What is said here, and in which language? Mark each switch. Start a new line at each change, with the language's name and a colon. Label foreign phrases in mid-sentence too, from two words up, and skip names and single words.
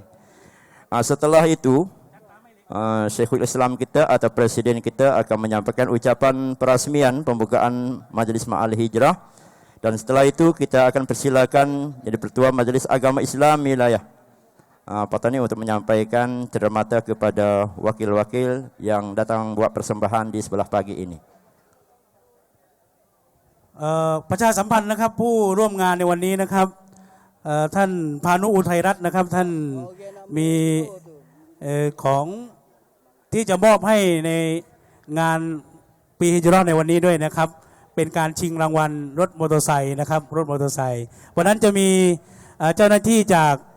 Malay: Setelah itu Syekhul Islam kita atau Presiden kita akan menyampaikan ucapan peresmian pembukaan Majelis Ma'al Hijrah dan setelah itu kita akan persilakan jadi Pertua Majelis Agama Islam wilayah Patani untuk menyampaikan cermata kepada wakil-wakil yang datang buat persembahan di sebelah pagi ini.
Thai: ประชาสัมพันธ์นะครับผู้ร่วมงานในวันนี้นะครับท่านพานุอุทัยรัตน์นะครับท่านมีของที่จะมอบให้ในงานปีฮิจเราะห์ในวันนี้ด้วยนะครับเป็นการชิงรางวัลรถมอเตอร์ไซค์นะครับรถมอเตอร์ไซค์วันนั้นจะมีเจ้าหน้าที่จาก